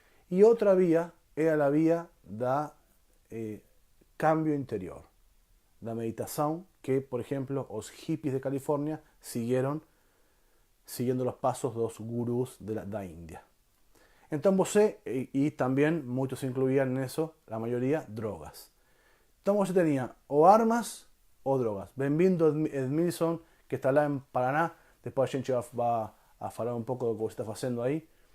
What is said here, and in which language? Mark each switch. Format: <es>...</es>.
<es>Y otra vía era la vía de cambio interior, la meditación que, por ejemplo, los hippies de California siguieron siguiendo los pasos de los gurús de la India. Entonces, y también muchos incluían en eso, la mayoría, drogas. Entonces, tenía o armas o drogas.</es> <pt>Bem-vindo Edmilson, que está lá en Paraná.</pt> <es>Después</es> <pt>a gente</pt> <es>va a hablar un poco de lo que está haciendo ahí.</es>